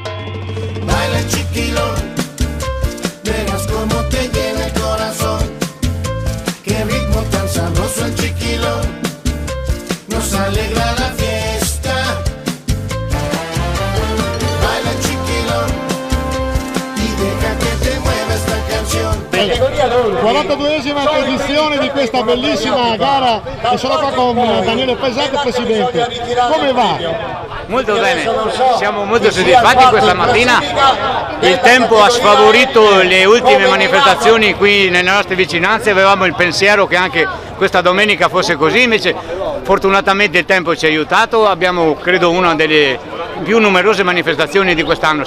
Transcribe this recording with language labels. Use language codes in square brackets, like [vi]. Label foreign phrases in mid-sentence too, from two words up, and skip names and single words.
[es] Baila el chiquilón, verás cómo te llena el corazón. Qué ritmo tan sabroso el chiquilón, nos alegra la fiesta. Baila el chiquilón y deja que te mueva esta canción. [it] 42esima edizione di questa bellissima gara e sono qua con Daniele Pesante, presidente. Come va? Molto bene, siamo molto soddisfatti questa mattina, il tempo ha sfavorito le ultime manifestazioni qui nelle nostre vicinanze, avevamo il pensiero che anche questa domenica fosse così, invece fortunatamente il tempo ci ha aiutato, abbiamo credo una delle più numerose manifestazioni di quest'anno.